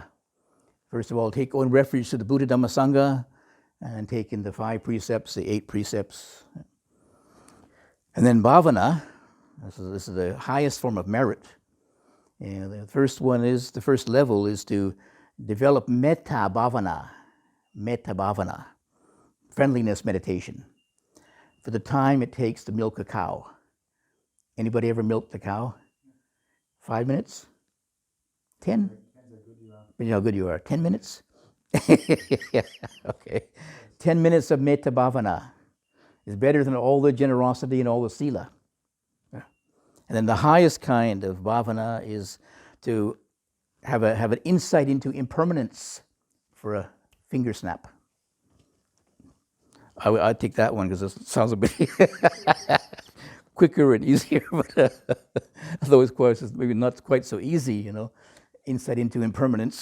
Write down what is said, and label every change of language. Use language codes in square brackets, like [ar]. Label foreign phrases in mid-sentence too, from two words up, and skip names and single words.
[en] First of all, take own refuge to the Buddha, Dhamma, Sangha, and take in the 5 precepts, the 8 precepts. And then bhavana, this is the highest form of merit. And the first level is to develop [pi] metta bhavana, [en] friendliness meditation, for the time it takes to milk a cow. Anybody ever milked a cow? 5 minutes? 10? Depends how good you are. 10 minutes? Okay. 10 minutes of [pi] metta bhavana [en] is better than all the generosity and all the sila. And then the highest kind of bhavana is to have an insight into impermanence for a finger snap. I'd take that one because it sounds a bit quicker and easier, but those questions maybe not quite so easy, Insight into impermanence.